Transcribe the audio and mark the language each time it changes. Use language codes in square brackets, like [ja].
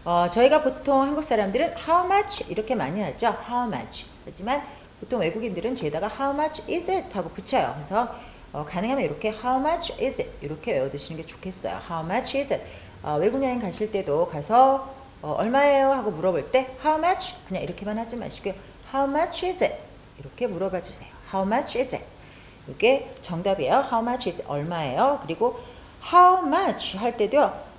[ko] 저희가 보통 한국 사람들은 how much 이렇게 많이 하죠. [en] How much. [ko] 하지만 보통 외국인들은 뒤에다가 [en] how much is it? [ko] 하고 붙여요. 그래서 가능하면 이렇게 [en] how much is it? [ko] 이렇게 외워두시는 게 좋겠어요. [en] How much is it? [ko] 외국 여행 가실 때도 가서 얼마예요? 하고 물어볼 때 how much? 그냥 이렇게만 하지 마시고요. [en] How much is it? [ko] 이렇게 물어봐 주세요. [en] How much is it? 이게 정답이에요. How much is it? [ko] 얼마예요? 그리고 [en] how much 할 때도요.